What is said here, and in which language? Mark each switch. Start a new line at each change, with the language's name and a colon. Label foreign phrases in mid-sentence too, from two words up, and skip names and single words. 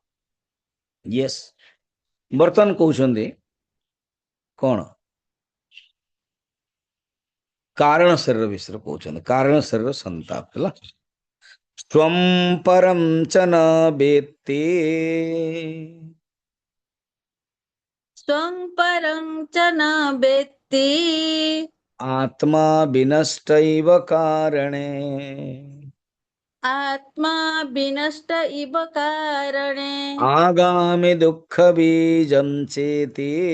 Odia: ୟେସ୍, ବର୍ତ୍ତମାନ କହୁଛନ୍ତି କଣ? କାରଣ ଶରୀର ବିଷୟରେ କହୁଛନ୍ତି। କାରଣ ଶରୀର ସନ୍ତାପ ହେଲା।
Sanskrit: ସ୍ୱଂ ପରଂ ଚ ନ ବେତ୍ତେ, स्वं परं च न वेत्ति आत्मा विनष्टैव कारणे। आत्मा विनष्ट इव कारणे आगामि दुःख बीजं चेति